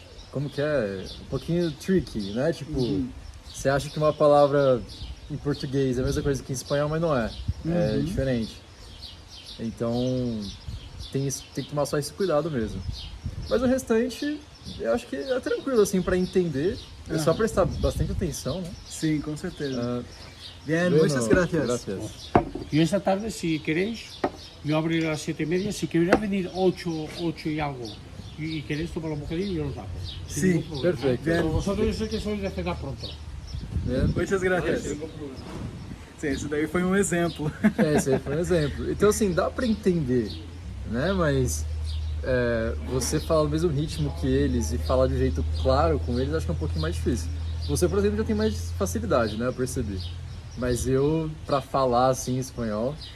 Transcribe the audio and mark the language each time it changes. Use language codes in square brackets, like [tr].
[pt] como que é? Um pouquinho tricky, né? Tipo, Você acha que uma palavra em português é a mesma coisa que em espanhol, mas não é. É diferente. Então, tem que tomar só esse cuidado mesmo. Mas o restante, eu acho que é tranquilo, assim, para entender. É só prestar bastante atenção, né? Sim, com certeza. [es] Bien, muchas gracias. Gracias. Y esta tarde, si queréis, yo abriré a las 7:30. Si queréis venir 8 y algo y queréis tomar un bocadillo, yo lo saco. Sin Sí, ningún problema. perfecto. Pero vosotros yo sé que sois de cenar pronto. Bien. Muchas gracias. [pt] Sim, esse daí foi um exemplo. Esse aí foi um exemplo. Então, assim, dá para entender, né? Mas você falar no mesmo ritmo que eles e falar de um jeito claro com eles, acho que é um pouquinho mais difícil. Você, por exemplo, já tem mais facilidade, né? Eu percebi. Mas eu, pra falar assim espanhol...